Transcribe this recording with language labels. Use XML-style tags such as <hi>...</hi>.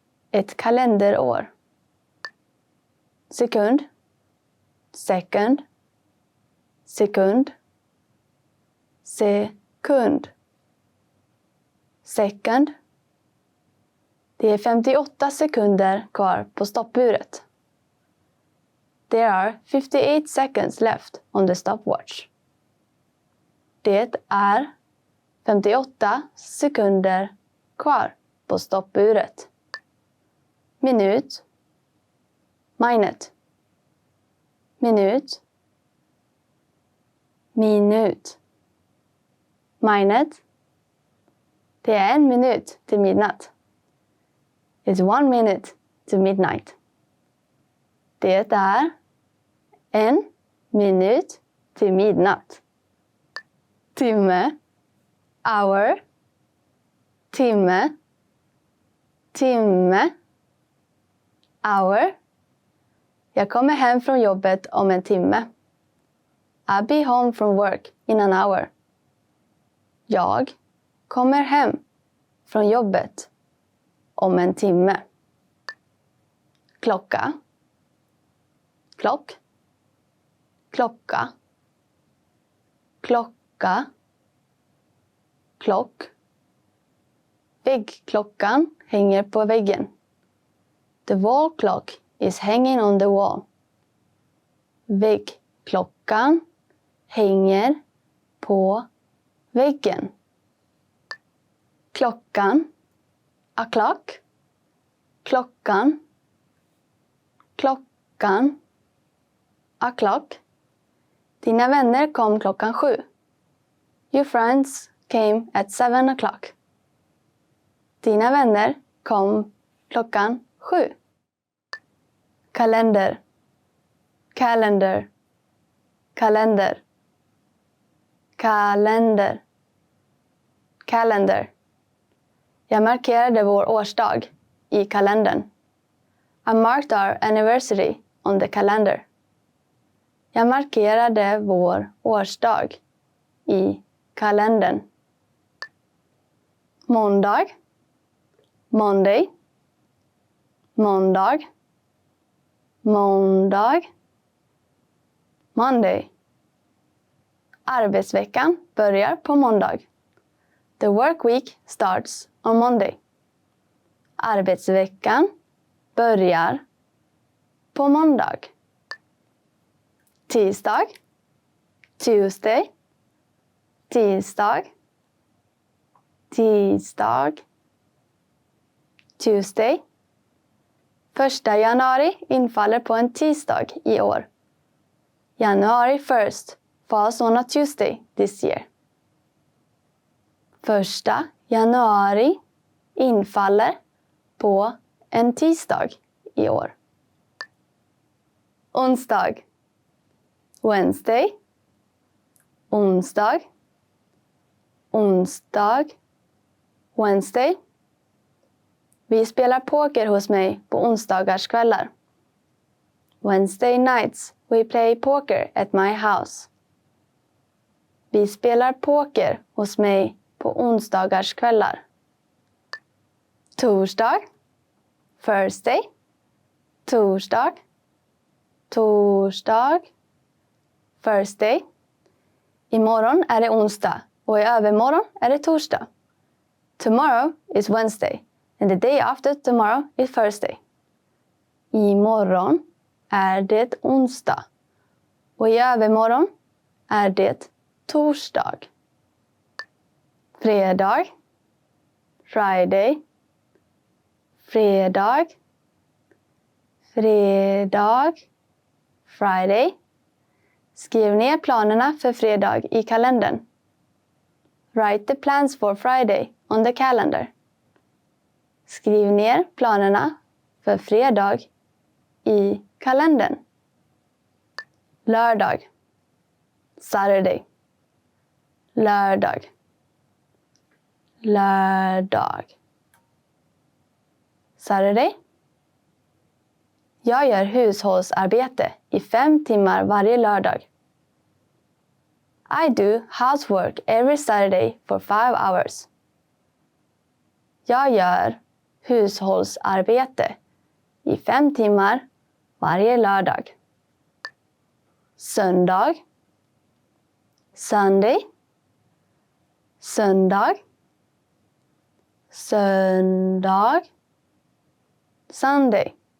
<sv>Ett kalenderår. Sekund. Second. Sekund. Sekund. Second. Det är 58 sekunder kvar på stoppuret.</sv> <en>There are 58 seconds left on the stopwatch.</en> <sv>Det är 58 sekunder kvar på stoppuret. Minut. Minut. Minut. Minut. Minut. Det är 1 minut till midnatt.</sv> <en>It's 1 minute to midnight.</en> <sv>Det är 1 minut till midnatt. Timme. Hour. Timme. Timme. Hour. Jag kommer hem från jobbet om en timme.</sv> <en>I'll be home from work in an hour.</en> <sv>Jag kommer hem från jobbet om en timme. Klocka. Klock. Klocka. Klocka. Klock. Väggklockan hänger på väggen.</sv> <en>The wall clock is hanging on the wall.</en> <sv>Väggklockan hänger på väggen. Klockan.</sv> <en>A clock.</en> <sv>Klockan.</sv> <en>Klockan. A clock.</en> <sv>Dina vänner kom klockan 7.</sv> <en>Your friends came at 7 o'clock.</en> <sv>Dina vänner kom klockan 7. Kalender. Calendar. Kalender. Kalender. Calendar. Jag markerade vår årsdag i kalendern.</sv> <en>I marked our anniversary on the calendar.</en> <sv>Jag markerade vår årsdag i kalendern. Måndag. Monday, måndag, måndag, Monday. Arbetsveckan börjar på måndag.</sv> <en>The work week starts on Monday.</en> <sv>Arbetsveckan börjar på måndag. Tisdag, Tuesday, tisdag, tisdag, Tuesday. 1 januari infaller på en tisdag i år.</sv> <en>January 1st falls on a Tuesday this year.</en> <sv>1 januari infaller på en tisdag i år. Onsdag, Wednesday, onsdag, onsdag, Wednesday. Vi spelar poker hos mig på onsdagars kvällar.</sv> <en>Wednesday nights we play poker at my house.</en> <sv>Vi spelar poker hos mig på onsdagars kvällar. Torsdag, Thursday, torsdag, torsdag, Thursday. Imorgon är det onsdag och i övermorgon är det torsdag.</sv> <en>Tomorrow is Wednesday and the day after tomorrow is Thursday.</en> <sv>Imorgon är det onsdag och i övermorgon är det torsdag. Fredag, Friday, fredag, fredag, Friday. Skriv ner planerna för fredag i kalendern.</sv> <en>Write the plans for Friday on the calendar.</en> <sv>Skriv ner planerna för fredag i kalendern. Lördag, Saturday, lördag, lördag, Saturday. Jag gör hushållsarbete i 5 timmar varje lördag.</sv> <en>I do housework every Saturday for 5 hours.</en> <sv>Jag gör hushållsarbete i 5 timmar varje lördag. Söndag, Sunday, söndag, söndag, Sunday.</sv>